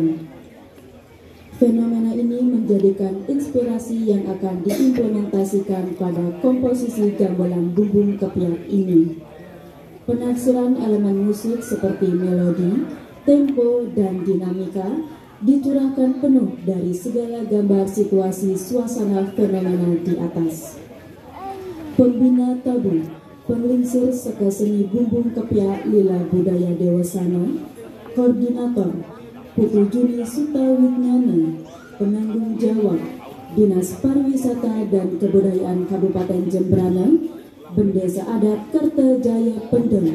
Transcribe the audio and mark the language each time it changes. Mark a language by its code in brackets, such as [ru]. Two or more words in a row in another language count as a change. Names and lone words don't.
[id] Fenomena ini menjadikan inspirasi yang akan diimplementasikan pada komposisi gamelan bumbung kepiak ini. Penafsiran elemen musik seperti melodi, tempo, dan dinamika dicurahkan penuh dari segala gambar situasi suasana fenomena di atas. Pembina tabu, penglingsir seka seni bumbung kepiak lila budaya Dewasana, koordinator Putu Juni Sutawijnana, penanggung jawab Dinas Pariwisata dan Kebudayaan Kabupaten Jembrana, Bendesa Adat Kertajaya Pendem.